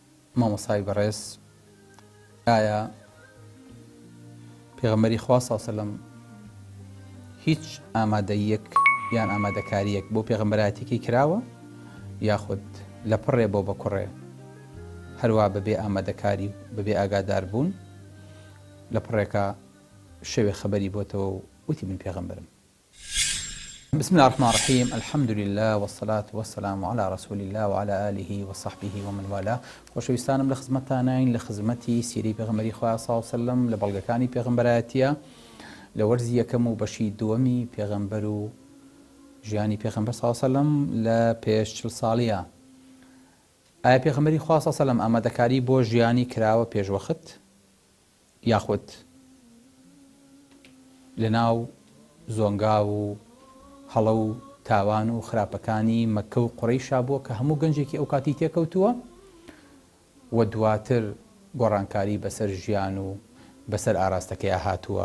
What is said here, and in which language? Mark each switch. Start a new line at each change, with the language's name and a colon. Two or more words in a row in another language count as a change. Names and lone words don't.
Central Kurdish: مامۆستای بەڕێز، ئایا پێغەمبەری خوا سەڵ سەلەم هیچ ئامادەیەک یان ئامادەکاریەک بۆ پێغەمبەرایەتێکی کراوە یاخود لە پڕێ بۆ بە کوڕێ هەروە بەبێ ئامادەکاری و بەبێ ئاگادار بوون لە پڕێکە شەوێ خەبەری بۆتەوە و وتی من پێغەمبەرم.
Arabic: بسم الله الرحمن الرحيم، الحمد لله والصلاة والسلام على رسول الله وعلى آله وصحبه ومن والاه.
Central Kurdish: خۆشەویستانم لە خزمەتانین لە خزمەتی سیرەی پێغەمبەری خوا
Arabic: صلی الله عليه وسلم
Central Kurdish: لە بەڵگەکانی پێغەمبەرایەتیە لە وەرزی یەکەم و بەشی دووەمی پێغەمبەر و ژیانی پێغەمبەر
Arabic: صلی الله عليه وسلم
Central Kurdish: لە پێش 40 ساڵیە. ئایا پێغەمبەری خوا
Arabic: صلی الله عليه وسلم
Central Kurdish: ئامادەکاری بۆ ژیانی کراوە پێشوەخت یاخود لەناو زۆنگا و هەڵە و تاوان و خراپەکانی مەکە و قوڕەیشا بووە کە هەموو گەنجێکی ئەو کاتی تێکەوتووە و دواتر گۆڕانکاری بەسەر ژیان و بەسەر ئاراستەکەی هاتووە.